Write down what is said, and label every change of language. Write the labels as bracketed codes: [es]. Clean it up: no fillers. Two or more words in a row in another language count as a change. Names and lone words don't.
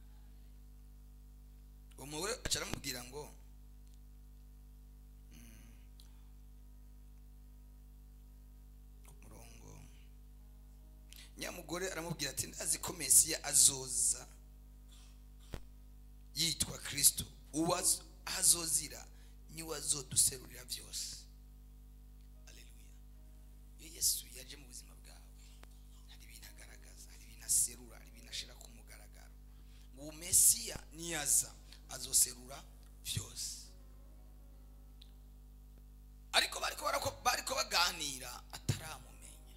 [rn] Umugore acaramubwira ngo murongo, nyamugore aramubwira ati, ndazi ko Mesiya azoza yitwa Kristo, uwo azozira niwe azoduserurira byose. Haleluya. Iyo Yesu yaje mu buzima bwawe, hari ibintu agaragaza, hari ibintu aserura, hari ibintu ashira ku mugaragaro. Uwo Mesiya niyaza azoserura byose. Ariko bariko baganira ataramumenya.